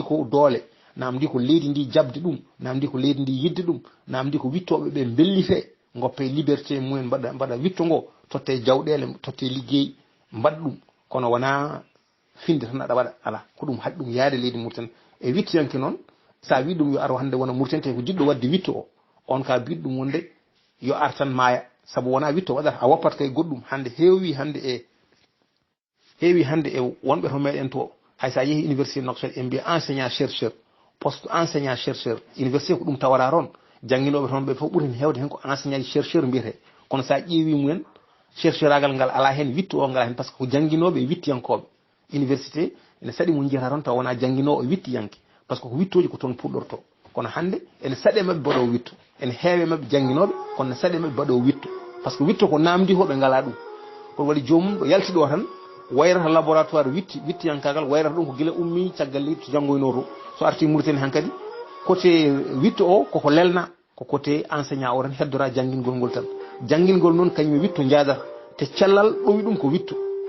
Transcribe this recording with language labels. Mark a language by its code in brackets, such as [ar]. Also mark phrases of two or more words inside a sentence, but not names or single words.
[ff] ko doole namdi ko leydi ndi jabde ɗum namdi ko leydi ndi yidde ɗum namdi ko wittoɓe ɓe bellite goppe liberté mumen mbaɗa witto ngo totte jawɗele totte liggey mbaɗa ɗum kono wona finde tan aɗa waɗa ala ko ɗum haɗi ɗum yaade leydi Mauritanie e wittoyanke noon sa wi ɗum yo ar hande wona Mauritanie te ko jiɗɗo wadde witto o on ka biɗ ɗum wonde yo ar tan maaya saabu wona witto waɗata a woppat kay goɗɗum hande heewi hande e wonɓe to meɗen to hay sa yeehi université Nouakchott en mbiya [fr] enseignant chercheur poste enseignant chercheur université [ff] ko ɗum tawata toon jangguinoɓe toon ɓe fof ɓuuri hewde hen ko [fr] enseignant chercheur [ff] mbiyete kono sa ƴeewi mumen chercheur agal ngal ala hen wittu o ngala hen [fr] par ce que [ff] ko jangguinoɓe e wittiyankoɓe université ene saɗi mo jiyata toon taw wona jangguinowo e wittiyanke [fr] par ce que [ff] ko wittoji ko toon puɗɗorto kono hande ene saɗe mabɓe baɗo wittu ene heewe mabɓe jangguinoɓe kono ne saɗe mabɓe baɗo wittu [fr] par ce que [ff] witto ko namdi ko ɓe ngala ɗum kono waɗi jomum ɗo yalti ɗo tan wayrata laboratoire wittiyankagal wayrata ɗum ko guila ummi caggal leydi to janggoyno to so arti Mauritanie han kadi côté witto o koko lelna ko côté enseignant o tan heddora janguingol ngol tan janguingol noon kañum witto jaadata te cellal ɗowi ɗum ko wittu kala